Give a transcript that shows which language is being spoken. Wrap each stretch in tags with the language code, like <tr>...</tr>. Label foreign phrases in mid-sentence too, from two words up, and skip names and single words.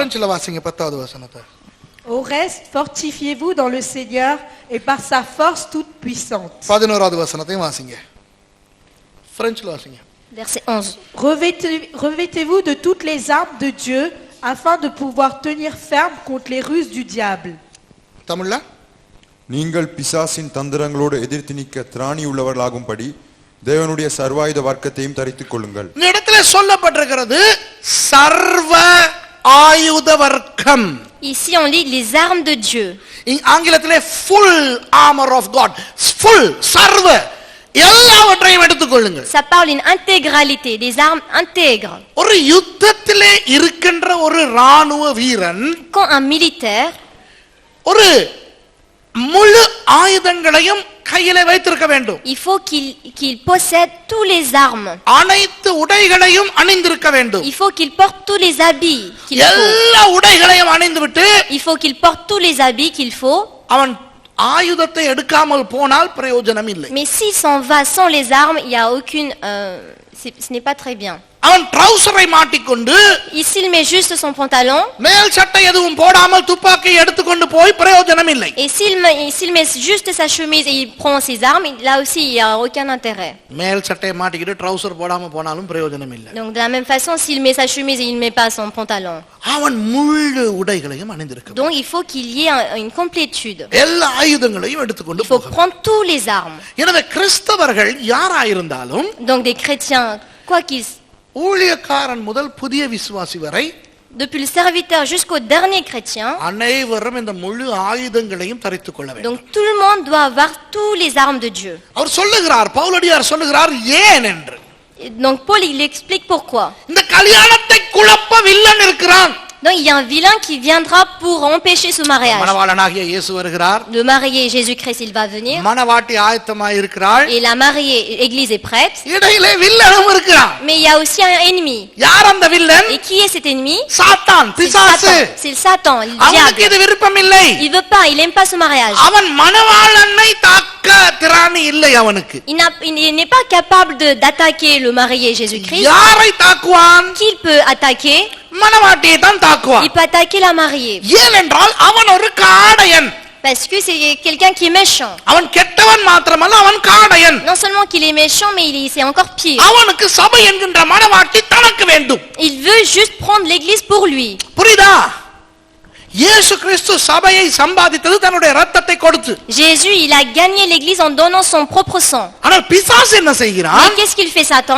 <ta>பிரெஞ்சில வாசிங்க 10வது வசனத்தை.</ta> <fr>Au reste, fortifiez-vous dans le Seigneur et par sa force toute puissante.</fr> <ta>11வது வசனத்தையும் வாசிங்க. பிரெஞ்சில வாசிங்க.</ta> <fr>Verset 11. Revêtez-vous de toutes les armes de Dieu afin de pouvoir tenir ferme contre les ruses du diable.</fr> <ta>தமிழ்ல நீங்கள் பிசாசின் தந்திரங்களோடு எதிர்த்து நிற்க திராணி உள்ளவர்களாகும்படி தேவனுடைய சர்வாயுத வர்க்கத்தையும் தரித்துக் கொள்ளுங்கள். இந்த இடத்துல சொல்லப்பட்டிருக்கிறது சர்வ ஆயுத வர்க்கம்.</ta> <fr>Ici on lit les armes de Dieu.</fr> <ta>ஆங்கிலத்திலே</ta> <en>full armor of God.</en> <ta>full சர்வ எல்லாவற்றையும் எடுத்துக்கொள்ளுங்கள்.</ta> <fr>Ça parle une intégralité, des armes intègres.</fr> <ta>ஒரு யுத்தத்திலே இருக்கின்ற ஒரு ராணுவ வீரன்</ta> <fr>Quand un militaire</fr> <ta>ஒரு முழு ஆயுதங்களையும் கையிலே வைத்திருக்க வேண்டும்.</ta> <fr>il faut qu'il possède tous les armes.</fr> <ta>அனைத்து உடைகளையும் அணிந்திருக்க வேண்டும்.</ta> <fr>Il faut qu'il porte tous les habits qu'il faut.</fr> <ta>எல்லா உடைகளையும் அணிந்துவிட்டு</ta> <fr>Il faut qu'il porte tous les habits qu'il faut.</fr> <ta>அவன் ஆயுதத்தை எடுக்காமல் போனால் பிரயோஜனம் இல்லை.</ta> <fr>Mais s'il s'en va sans les armes, il y a aucune ce n'est pas très bien.</fr> <ta>அவன் ட்ரவுசரை மாட்டிக்கொண்டு</ta> <fr>Ici, il met juste son pantalon.</fr> <ta>மேல் சட்டை எதுவும் போடாமல் துப்பாக்கியை எடுத்துக்கொண்டு போய் பிரயோஜனம் இல்லை.</ta> <fr>Et s'il met juste sa chemise et il prend ses armes, là aussi, il n'y a aucun intérêt.</fr> <ta>மேல் சட்டையை மாட்டிக்கிட்டு ட்ரவுசர் போடாம போனாலும் பிரயோஜனம் இல்லை.</ta> <fr>Donc, de la même façon, s'il met sa chemise et il ne met pas son pantalon.</fr> <ta>அவன் முழு உடைகளையும் அணிந்திருக்க</ta> <fr>Donc, il faut qu'il y ait une complétude.</fr> <ta>எல்லா ஆயுதங்களையும் எடுத்துக்கொண்டு</ta> <fr>Il faut</fr> <ta>போக.</ta> <fr>prendre tous les armes.</fr> <ta>எனவே கிறிஸ்தவர்கள் யாராயிருந்தாலும்</ta> <fr>Donc, des chrétiens, quoi qu'ils</fr> <ta>ஊழியக்காரன் முதல் புதிய விசுவாசி வரை</ta> <fr>depuis le serviteur jusqu'au dernier chrétien,</fr> <ta>அனைவரும் இந்த முழு ஆயுதங்களையும் தரித்துக் கொள்ள வேண்டும்.</ta> <fr>donc tout le monde doit avoir tous les armes de Dieu.</fr> <ta>அவர் சொல்லுகிறார், பவுலடியார் சொல்லுகிறார் ஏன் என்று.</ta> <fr>Et donc Paul, il explique pourquoi.</fr> <ta>இந்த கல்யாணத்தை குழப்ப வில்லன் இருக்கிறான்.</ta> <fr>Donc il y a un vilain qui viendra pour empêcher ce mariage.</fr> <ta>மணவாளனாகிய இயேசு வருகிறார்.</ta> <fr>Le marié Jésus-Christ, il va venir.</fr> <ta>மணவாட்டி ஆயத்தமாய் இருக்கிறாள்.</ta> <fr>Et la mariée, l'église est prête.</fr> <ta>இடையிலே வில்லனும் இருக்கிறான்.</ta> <fr>Mais il y a aussi un ennemi.</fr> <ta>யார் அந்த வில்லன்?</ta> <fr>Et qui est cet ennemi?</fr> <ta>சாத்தான்,</ta> <fr>C'est le</fr> <ta>பிசாசு.</ta> <fr>Satan. C'est le Satan, le</fr> <ta>அவனுக்கு</ta> <fr>diable.</fr> <ta>இது விருப்பம் இல்லை.</ta> <fr>Il veut pas, il aime pas ce mariage.</fr> <ta>அவன் மணவாளனை தாக்க திராணி இல்லை அவனுக்கு.</ta> <fr>Il n'est pas capable d'attaquer le marié Jésus-Christ.</fr> <ta>யாரை தாக்குவான்?</ta> <fr>Qui il peut attaquer?</fr> <ta>மணவாட்டியை தான் தாக்குவான்.</ta> <fr>Il peut attaquer la mariée.</fr> <ta>ஏனென்றால் அவன் ஒரு காடையன்.</ta> <fr>Parce que c'est quelqu'un qui est méchant.</fr> <ta>அவன் கெட்டவன் மாத்திரமல்ல, அவன் காடையன்.</ta> <fr>Non seulement qu'il est méchant, mais c'est encore pire.</fr> <ta>அவனுக்கு சபை என்கின்ற மணவாட்டி தனக்கு வேண்டும்.</ta> <fr>Il veut juste prendre l'église pour lui.</fr> <ta>புரியுதா? இயேசு கிறிஸ்து சபையை சம்பாதித்தது தன்னுடைய இரத்தத்தை கொடுத்து.</ta> <fr>Jésus, il a gagné l'église en donnant son propre sang.</fr> <ta>ஆனால் பிசாசு என்ன</ta> <fr>Mais</fr> <ta>செய்கிறான்?</ta> <fr>qu'est-ce qu'il fait Satan?</fr>